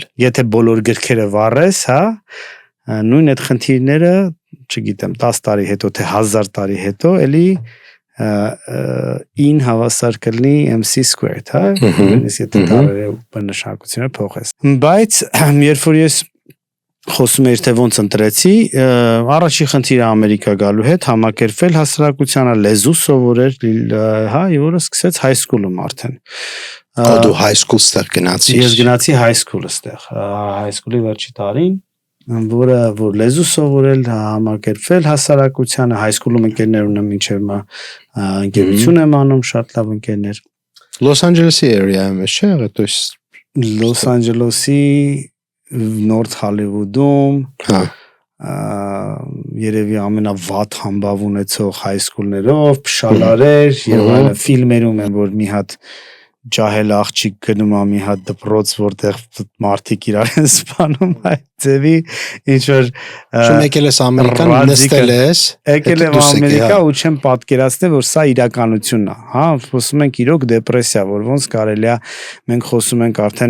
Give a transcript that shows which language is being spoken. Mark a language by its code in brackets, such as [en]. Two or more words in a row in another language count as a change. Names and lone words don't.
[hy] եթե բոլոր գրքերը վառես, հա, նույն այդ խնդիրները, չգիտեմ, 10 տարի հետո, թե 1000 տարի հետո, էլի in հավասար կլինի [en] MC squared, [hy] հա, նույնիսկ եթե տարերը բննշանակությունը փոխես։ Բայց երբ որ ես խոսում էր թե ոնց ընտրեցի, առաջի խնդիրը Ամերիկա գալու հետ համակերպվել հասարակությանը լեզու սովորել, հա, որը սկսեց [en] high school- [hy] ում արդեն։ Դու [en] high school [hy] ստեղ գնացիր։ Ես գնացի [en] high school [hy] ստեղ, [en] high school- [hy] ի վերջի տարին, որ լեզու սովորել, համակերպվել հասարակությանը, [en] high school- [hy] ում ընկերներ ունեմ, մինչև մա ընկերություն եմ անում, շատ լավ ընկերներ։ Los Angeles-ի area-ում է, չէ՞, [ru] то есть [hy] Los Angeles-ի North Hollywood-ում, հա, երևի ամենավատ համբավ ունեցող [en] high school- [hy] ներով, փշալարեր եւ այլն, ֆիլմերում եմ, որ մի հատ ջահել աղջիկ գնում է մի հատ դպրոց, որտեղ մարդիկ իրար են սպանում, այդ ձևի ինչ որ Շուն եկել ես Ամերիկան, նստել ես, եկել եմ Ամերիկա ու չեմ պատկերացնել, որ սա իրականությունն է, հա, խոսում ենք իրոք դեպրեսիա, որ ոնց կարելի է, մենք խոսում ենք արդեն